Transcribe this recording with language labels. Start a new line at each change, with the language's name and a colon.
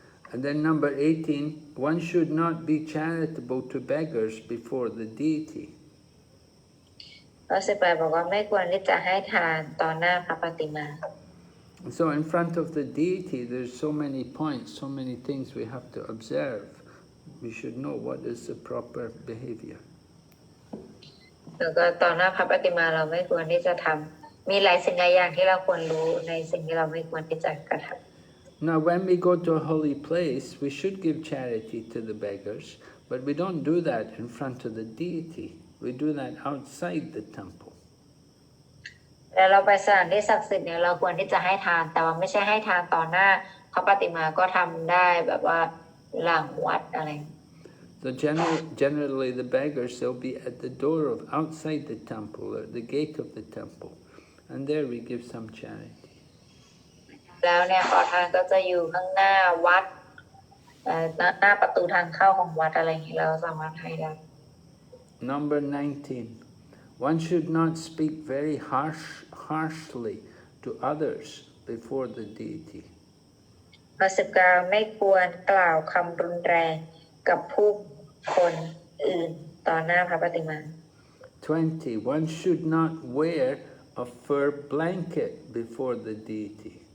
English: And then number 18, one should not be charitable to beggars before the deity.
Thai: ข้อ18บอกว่าไม่ควรที่จะให้ทานต่อหน้าพระปฏิมา
English: So in front of the deity, there's so many points, so many things we have to observe. we should know what is the proper behavior.
Thai: แล้วก็ต่อหน้าพระปฏิมาเราไม่ควรที่จะทำมีหลายสิ่งหลายอย่างที่เราควรรู้ในสิ่งที่เราไม่ควรที่จะกระทำ
English: Now, when we go to a holy place, we should give charity to the beggars, but we don't do that in front of the deity. We do that outside the temple.
Thai: แล้วเราไปสถานที่ศักดิ์สิทธิ์เนี่ยเราควรที่จะให้ทานแต่ว่าไม่ใช่ให้ทานต่อหน้าพระปฏิมาก็ทำได้แบบว่าหลังวัดอะไร
English: So generally the beggars, they'll be at the door of outside the temple, or the gate of the temple, and there we give some charity.
Thai: แล้วเนี่ยขอทานก็จะอยู่ข้างหน้าวัดหน้าประตูทางเข้าของวัดอะไรอย่างนี้เราสามารถให้ได้
English: Number 19. One should not speak very harshly to others before the deity.
Thai: ข้อ19ไม่ควรกล่าวคำรุนแรงกับผู้คนอื่นต่อหน้าพระปฏิมา
English: 20. One should not wear a fur blanket before the deity.